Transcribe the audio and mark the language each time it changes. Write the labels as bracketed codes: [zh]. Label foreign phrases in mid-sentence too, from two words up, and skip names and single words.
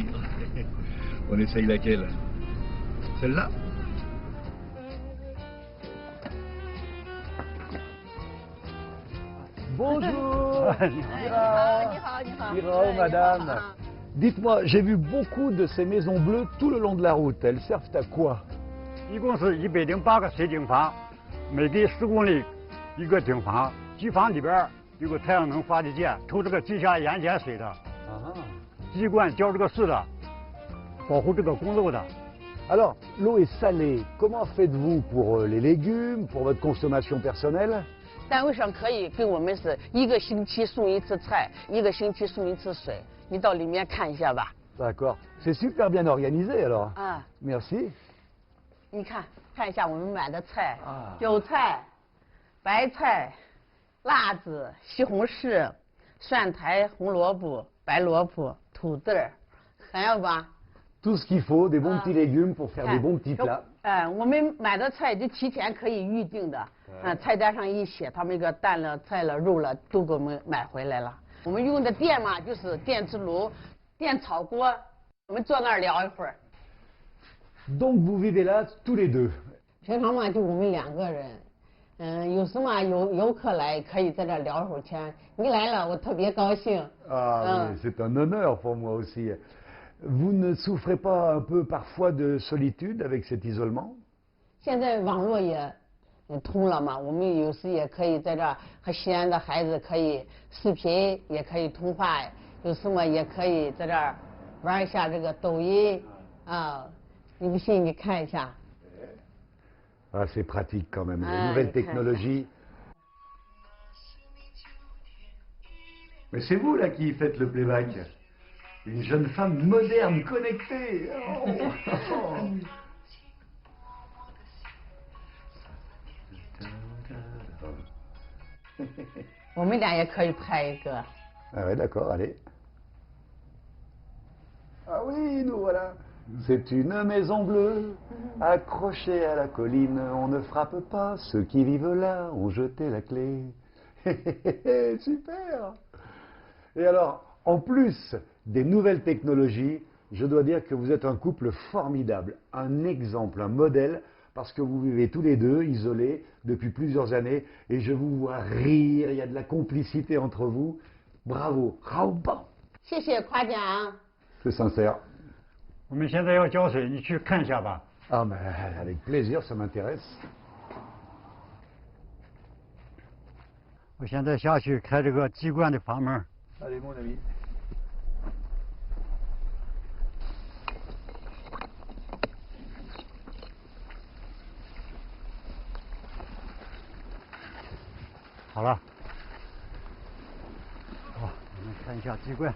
[fr] On essaye laquelle? Celle-là? Bonjour. Nihao, madame. Dites-moi, j'ai vu beaucoup de ces maisons bleues tout le long de la route. Elles servent à quoi? [zh] 一共是108个水井房，每隔10公里一个井房，机房里边有个太阳能发电机，抽这个地下盐碱水的，滴灌浇这个树的，保护这个公路的。 [fr] Alors, l'eau est salée. Comment faites-vous pour les légumes, pour votre consommation personnelle? [zh] 单位上可以给我们是1个星期送1次菜，1个星期送1次水。你到里面看一下吧。 [fr] D'accord. C'est super bien organisé alors. [zh] 啊。 [fr] Merci. [zh] 你看一下我们买的菜，韭菜、白菜、辣子、西红柿、蒜苔、红萝卜、白萝卜、土豆，还有吧？ [fr] Tout ce qu'il faut, des bons petits légumes pour faire des bons petits plats. [zh] 我们买的菜就提前可以预定的，菜单上一写，他们那个蛋了、菜了、肉了都给我们买回来了。我们用的电嘛，就是电磁炉、电炒锅，我们坐那儿聊一会儿。 [fr] Donc vous vivez là tous les deux. [zh] 平常嘛就我们2个人，有时嘛游客来可以在这聊会儿天。你来了，我特别高兴。 [fr] Ah, oui, c'est un honneur pour moi aussi. Vous ne souffrez pas un peu parfois de solitude avec cet isolement? [zh] 现在网络也通了嘛，我们有时也可以在这儿和西安的孩子可以视频，也可以通话，有时嘛也可以在这儿玩一下这个抖音啊。你不信你看一下。 [fr] Ah, c'est pratique quand même, les nouvelles technologies. Mais c'est vous là qui faites le playback. Une jeune femme moderne, connectée. Oh. [zh] 我们俩也可以拍一个。 [fr] Ah ouais, d'accord, allez. Ah oui, nous voilà. C'est une maison bleue, accrochée à la colline. On ne frappe pas, ceux qui vivent là ont jeté la clé. Super. Et alors, en plus des nouvelles technologies, je dois dire que vous êtes un couple formidable, un exemple, un modèle, parce que vous vivez tous les deux isolés depuis plusieurs années, et je vous vois rire, il y a de la complicité entre vous. Bravo, Raoban. [zh] 谢谢夸奖。 [fr] C'est sincère. [zh] 我们现在要浇水，你去看一下吧。 [fr] Ah, mais avec plaisir, ça m'intéresse. [zh] 我现在下去开这个机关的阀门。 [fr] Allez, mon ami. [zh] 好了。好，我们看一下机关。